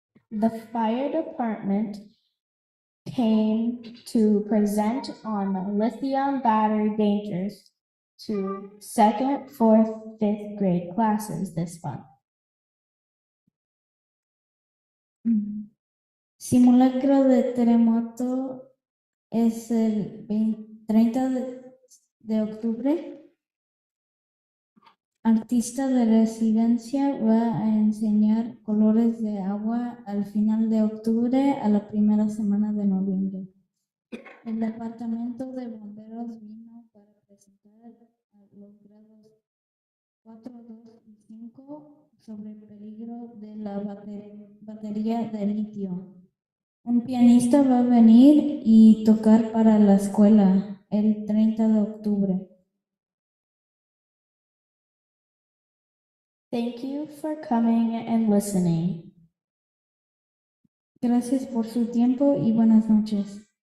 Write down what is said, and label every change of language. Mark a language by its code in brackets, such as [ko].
[en] The fire department came to present on lithium battery dangers to 2nd, 4th, 5th grade classes this month. [es] Simulacro de terremoto es el 30 de octubre. Artista de residencia va a enseñar colores de agua al final de octubre a la primera semana de noviembre. El departamento de bomberos vino para presentar a los grados 4, 2 y 5 sobre el peligro de la batería de litio. Un pianista va a venir y tocar para la escuela el 30 de octubre. [en] Thank you for coming and listening. [es] Gracias por su tiempo y buenas noches.